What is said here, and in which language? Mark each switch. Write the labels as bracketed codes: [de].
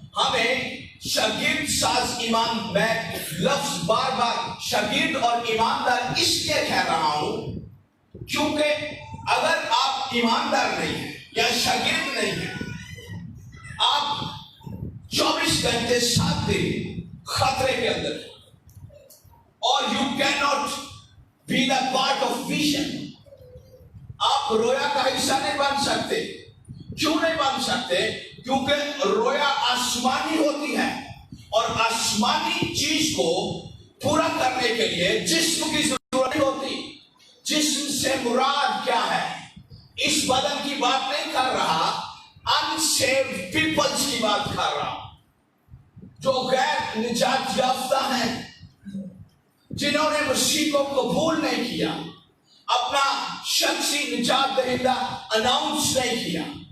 [ur] ہمیں شاگرد ساز میں لفظ بار بار شاگرد اور ایماندار اس لیے کہہ رہا ہوں کیونکہ اگر آپ ایماندار نہیں ہیں یا شاگرد نہیں ہیں، آپ 24 گھنٹے 7 دن خطرے کے اندر ہیں. اور [en] you cannot be the part of vision. [ur] آپ رویا کا حصہ نہیں بن سکتے. کیوں نہیں بن سکتے؟ کیونکہ رویا آسمانی ہوتی ہے اور آسمانی چیز کو پورا کرنے کے لیے جسم کی ضرورت نہیں ہوتی. جسم سے مراد کیا ہے؟ اس بدن کی بات نہیں کر رہا، [en] unsaved peoples [ur] کی بات کر رہا، جو غیر نجات یافتہ ہیں، جنہوں نے مسیح کو قبول نہیں کیا، اپنا شخصی نجات دہندہ اناؤنس نہیں کیا.